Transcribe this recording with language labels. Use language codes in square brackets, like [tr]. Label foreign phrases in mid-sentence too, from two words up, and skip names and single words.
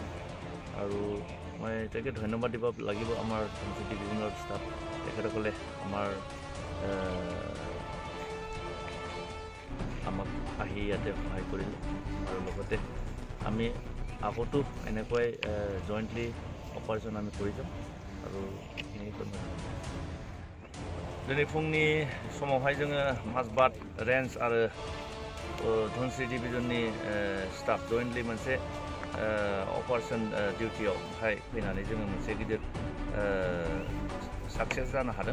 [as] আৰু মই এটাকে ধন্যবাদ দিব লাগিব আমাৰ ধনশ্ৰী ডিভিজনৰ ষ্টাফ, তেখেতসকলে আমাক আহি ইয়াতে সহায় কৰিলে। আৰু লগতে আমি আগতো এনেকৈ জইণ্টলি অপাৰেশ্যন আমি কৰি যাম। [brx] আৰু दिनै फुंनि समावहाय जोङो माजबाद रेन्ज आरो धनश्री डिभिजननि स्टाफ जइन्टलि मोनसे अपारेशन डिउटियावहाय फैनानै जोङो मोनसे गिदिर साक्सेस जानो हादों।